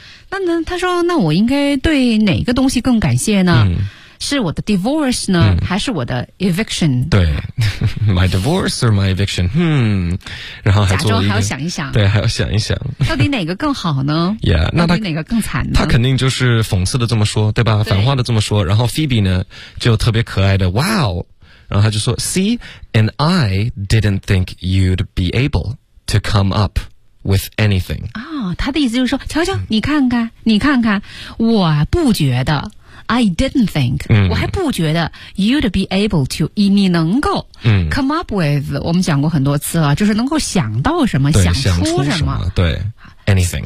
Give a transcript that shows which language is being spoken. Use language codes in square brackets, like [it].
[zh] 那他说，那我应该对哪个东西更感谢呢？是我的 divorce 呢，还是我的 eviction？对 ， [en] my divorce or my eviction？ [zh] 然后还做了一个，假装还要想一想，对，还要想一想，到底哪个更好呢？那到底哪个更惨呢？他肯定就是讽刺的这么说，对吧？对，反话的这么说。然后 Phoebe 呢，就特别可爱的 [en] ，wow， [zh] 然后他就说 [en] ，see， and I didn't think you'd be able to come up with anything。 [zh] 啊、他的意思就是说，瞧瞧，你看看，你看看，我不觉得。 [en] I didn't think、 [zh] 我还不觉得 [en] you'd be able to [zh] 你能够、 [en] come up with， [zh] 我们讲过很多次了，就是能够想到什么，想出什么，对， anything，